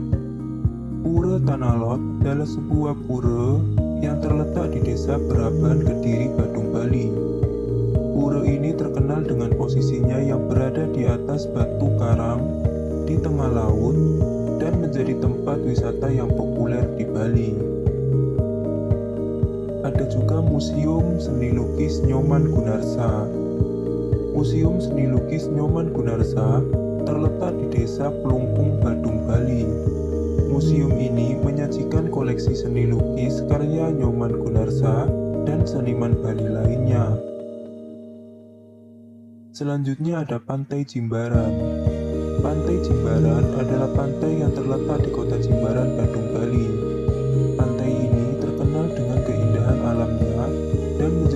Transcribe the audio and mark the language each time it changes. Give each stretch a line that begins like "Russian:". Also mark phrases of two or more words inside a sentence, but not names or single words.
Indonesian: Pura Tanah Lot adalah sebuah pura yang terletak di Desa Beraban, Kediri, Badung, Bali. Pura ini terkenal dengan posisinya yang berada di atas batu karang di tengah laut dan menjadi tempat wisata yang populer di Bali. Ada juga Museum Seni Lukis Nyoman Gunarsa. Museum Seni Lukis Nyoman Gunarsa terletak di Desa Plungkung, Badung, Bali. Museum ini menyajikan koleksi seni lukis karya Nyoman Gunarsa dan seniman Bali lainnya. Selanjutnya ada Pantai Jimbaran. Pantai Jimbaran adalah pantai yang terletak di kota Jimbaran, Badung, Bali. Pantai ini terkenal dengan keindahan alamnya dan